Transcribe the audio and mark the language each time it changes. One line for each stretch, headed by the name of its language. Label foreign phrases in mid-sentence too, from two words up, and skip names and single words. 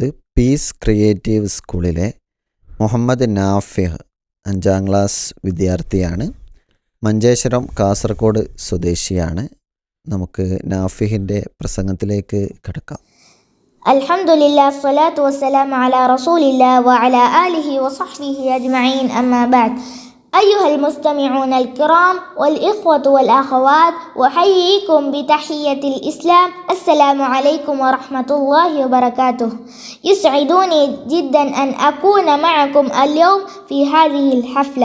Malayalam: പീസ് ക്രിയേറ്റീവ് സ്കൂളിലെ മുഹമ്മദ് നാഫിഹ് 5ാം ക്ലാസ് വിദ്യാർത്ഥിയാണ്. മഞ്ചേശ്വരം കാസർഗോഡ് സ്വദേശിയാണ്. നമുക്ക് നാഫിഹിൻ്റെ പ്രസംഗത്തിലേക്ക് കടക്കാം.
Arabic: الحمد لله الصلاة والسلام على رسول الله وعلى آله وصحبه أجمعين أما بعد. أيها المستمعون الكرام والإخوة والأخوات أحييكم بتحية الإسلام. السلام عليكم ورحمة الله وبركاته. يسعدني جدا أن أكون معكم اليوم في هذه الحفلة.